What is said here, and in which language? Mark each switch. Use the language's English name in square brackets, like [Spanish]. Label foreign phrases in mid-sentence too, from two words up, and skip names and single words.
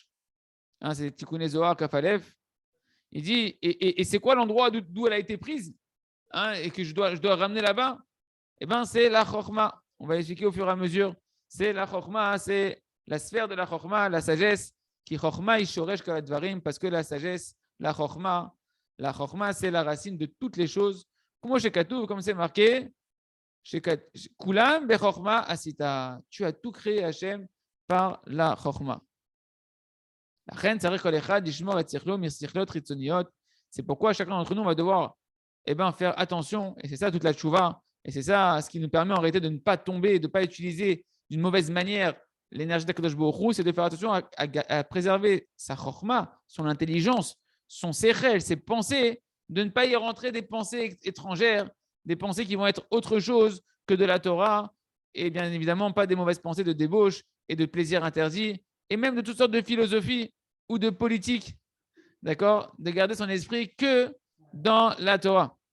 [French] Hein, c'est Tikkun Zohar Kafalef. Il dit et c'est quoi l'endroit d'où elle a été prise, hein, et que je dois ramener là-bas? Eh bien, c'est la chokhma. On va expliquer au fur et à mesure. C'est la chokhma, c'est la sphère de la chokhma, la sagesse. [Hebrew] כי חכמה היא שורש כל הדברים, [French] parce que la sagesse, la chokhma, c'est la racine de toutes les choses. Comme c'est marqué, [Hebrew] כולם בחכמה עשית. [French] Tu as tout créé, Hachem, par la chokma. C'est pourquoi chacun d'entre nous va devoir faire attention, et c'est ça toute la tchouva, et c'est ça ce qui nous permet en réalité de ne pas tomber, de ne pas utiliser d'une mauvaise manière l'énergie d' [Hebrew] הקדוש ברוך הוא, [French] c'est de faire attention à préserver sa chokma, son intelligence, son sechel, ses pensées, de ne pas y rentrer des pensées étrangères, des pensées qui vont être autre chose que de la Torah, et bien évidemment pas des mauvaises pensées de débauche et de plaisir interdit, et même de toutes sortes de philosophies ou de politique, d'accord, de garder son esprit que dans la Torah.